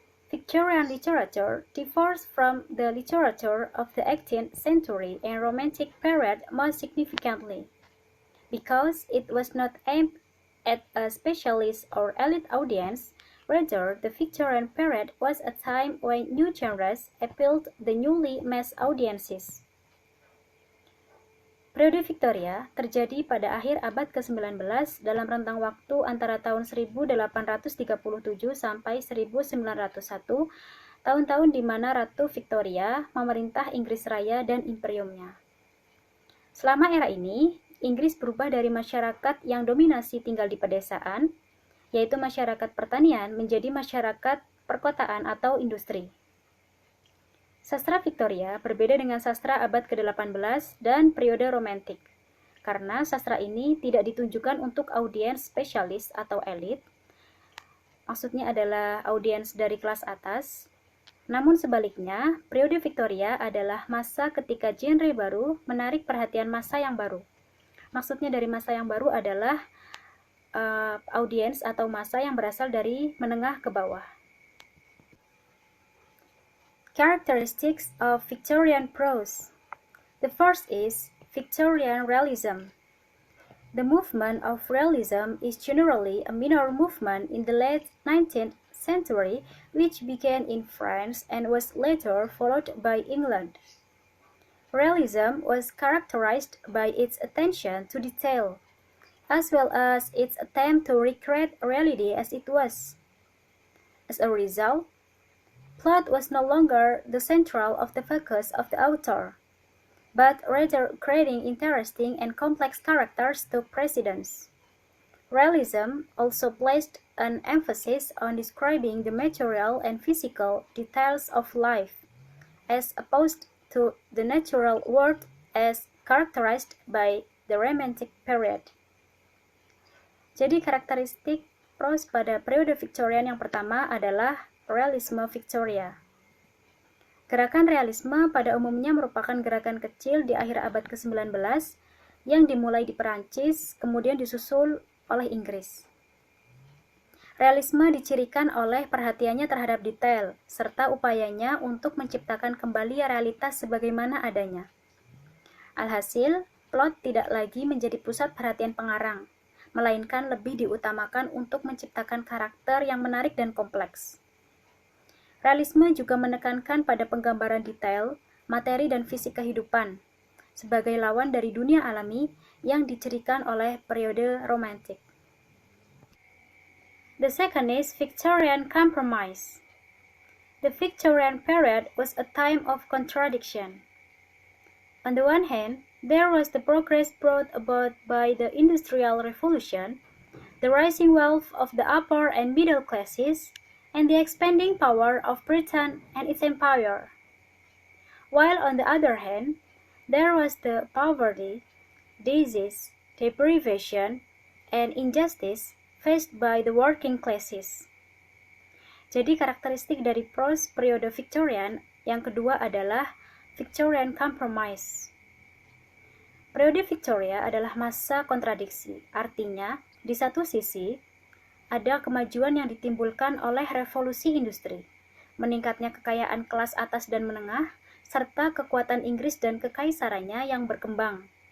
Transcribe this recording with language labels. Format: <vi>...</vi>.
<en>Victorian literature differs from the literature of the 18th century and Romantic period most significantly, because it was not aimed at a specialist or elite audience. Rather, the Victorian period was a time when new genres appealed to the newly mass audiences.</en> <id>Periode Victoria terjadi pada akhir abad ke-19 dalam rentang waktu antara tahun 1837 sampai 1901, tahun-tahun di mana Ratu Victoria memerintah Inggris Raya dan imperiumnya. Selama era ini, Inggris berubah dari masyarakat yang dominasi tinggal di pedesaan, yaitu masyarakat pertanian, menjadi masyarakat perkotaan atau industri. Sastra Victoria berbeda dengan sastra abad ke-18 dan periode romantik, karena sastra ini tidak ditunjukkan untuk audiens spesialis atau elit, maksudnya adalah audiens dari kelas atas. Namun sebaliknya, periode Victoria adalah masa ketika genre baru menarik perhatian massa yang baru. Maksudnya dari massa yang baru adalah audiens atau massa yang berasal dari menengah ke bawah.</id> <en>Characteristics of Victorian prose. The first is Victorian Realism. The movement of Realism is generally a minor movement in the late 19th century, which began in France and was later followed by England. Realism was characterized by its attention to detail, as well as its attempt to recreate reality as it was. As a result, plot was no longer the central of the focus of the author, but rather creating interesting and complex characters to precedence. Realism also placed an emphasis on describing the material and physical details of life, as opposed to the natural world as characterized by the Romantic period.</en> <id>Jadi karakteristik prose pada periode Victorian yang pertama adalah Realisme Victoria. Gerakan realisme pada umumnya merupakan gerakan kecil di akhir abad ke-19 yang dimulai di Perancis, kemudian disusul oleh Inggris. Realisme dicirikan oleh perhatiannya terhadap detail, serta upayanya untuk menciptakan kembali realitas sebagaimana adanya. Alhasil, plot tidak lagi menjadi pusat perhatian pengarang, melainkan lebih diutamakan untuk menciptakan karakter yang menarik dan kompleks. Realisme juga menekankan pada penggambaran detail, materi dan fisik kehidupan, sebagai lawan dari dunia alami yang dicirikan oleh periode romantik.</id> <en>The second is Victorian Compromise. The Victorian period was a time of contradiction. On the one hand, there was the progress brought about by the Industrial Revolution, the rising wealth of the upper and middle classes, and the expanding power of Britain and its empire. While on the other hand, there was the poverty, disease, deprivation, and injustice faced by the working classes.</en> <id>Jadi karakteristik dari prose periode Victorian yang kedua adalah Victorian Compromise. Periode Victoria adalah masa kontradiksi, artinya di satu sisi ada kemajuan yang ditimbulkan oleh revolusi industri, meningkatnya kekayaan kelas atas dan menengah, serta kekuatan Inggris dan kekaisarannya yang berkembang.</id>